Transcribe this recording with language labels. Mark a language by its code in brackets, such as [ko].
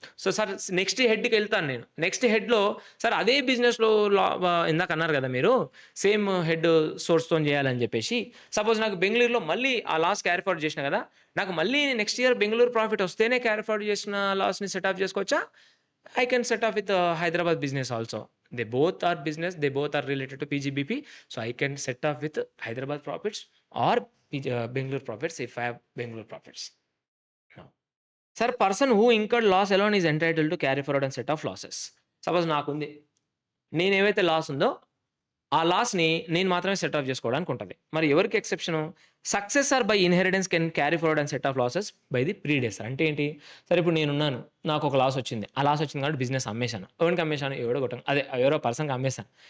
[te] So, sir next హెడ్‌కి వెళ్తాను నేను. Next హెడ్‌లో sir అదే బిజినెస్‌లో ఇందాక అన్నారు కదా మీరు సేమ్ హెడ్ సోర్స్‌తోని చేయాలని చెప్పేసి. సపోజ్ నాకు బెంగుళూరులో మళ్ళీ ఆ లాస్ క్యారీ ఫార్వర్డ్ చేసినా కదా! నాకు మళ్ళీ నెక్స్ట్ ఇయర్ బెంగుళూరు ప్రాఫిట్ వస్తేనే క్యారీ ఫార్వర్డ్ చేసిన లాస్‌ని సెట్ ఆఫ్ చేసుకోవచ్చా? [en] I can set off with Hyderabad business also. They both are business, they both are related to PGBP. So I can set off with Hyderabad profits or Bangalore profits if I have Bangalore profits. No. Sir, person who incurred loss alone is entitled to carry forward and set off losses. [te] Suppose నాకుంది, నేనేవైతే loss ఉందో ఆ లాస్‌ని నేను మాత్రమే set of చేసుకోవడానికి ఉంటది. మరి ఎవరికి exception? [en] Successor by inheritance can carry forward and set off losses by the predecessor. [te] అంటే ఏంటి? సరే ఇప్పుడు నేనున్నాను. నాకొక లాస్ వచ్చింది. ఆ లాస్ వచ్చింది కాబట్టి బిజినెస్ అమ్మేశాను. ఎవరికి అమ్మేశాను? ఎవడో ఒకతను అదే ఎవరో పర్సన్‌కి అమ్మేశాను.